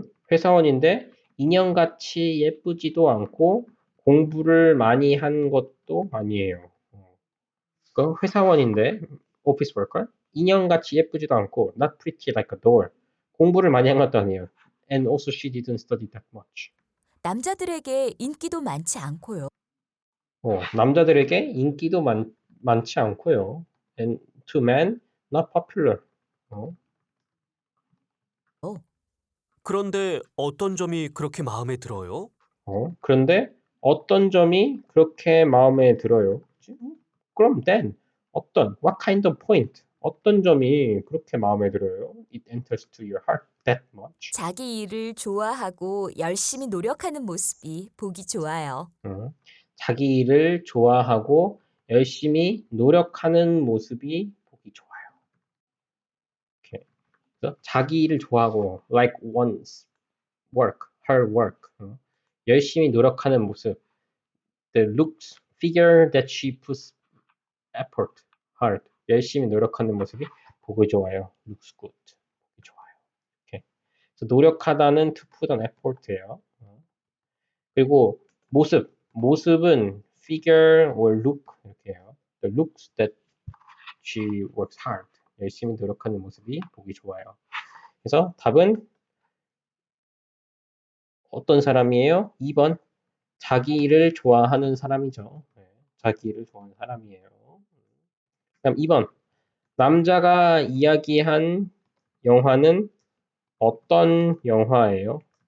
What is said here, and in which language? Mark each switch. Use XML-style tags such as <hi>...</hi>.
<ko>회사원인데 인형같이 예쁘지도 않고 공부를 많이 한 것도 아니에요. 그 회사원인데</ko> <en>office worker</en> <ko>인형같이 예쁘지도 않고</ko> <en>not pretty like a doll</en> <ko>공부를 많이 한 것도 아니에요.</ko> <en>And also she didn't study that much.</en> <ko>남자들에게 인기도 많지 않고요. 남자들에게 인기도 많지 않고요.</ko> <en>And to men not popular.</en> <ko>그런데 어떤 점이 그렇게 마음에 들어요? 그런데 어떤 점이 그렇게 마음에 들어요?</ko> <en>그럼 then what kind of point?</en> <ko>어떤 점이 그렇게 마음에 들어요?</ko> <en>It enters to your heart that much.</en> <ko>자기 일을 좋아하고 열심히 노력하는 모습이 보기 좋아요. 자기 일을 좋아하고 열심히 노력하는 모습이 보기 좋아요. 이렇게. 그래서 자기 일을 좋아하고</ko> <en>like one's work, her work.</en> <ko>열심히 노력하는 모습.</ko> <en>The looks, figure that she puts effort, hard.</en> <ko>열심히 노력하는 모습이 보기 좋아요.</ko> <en>looks good.</en> <ko>보기 좋아요. 이렇게. 그래서 노력하다는</ko> <en>to put an effort</en> <ko>예요. 그리고 모습은</ko> <en>figure or look</en> <ko>이렇게 해요.</ko> <en>The looks that she works hard.</en> <ko>열심히 노력하는 모습이 보기 좋아요. 그래서 답은 어떤 사람이에요? 2번 자기 일을 좋아하는 사람이죠. 자기 일을 좋아하는 사람이에요. 그다음 2번 남자가 이야기한 영화는 어떤 영화예요?</ko>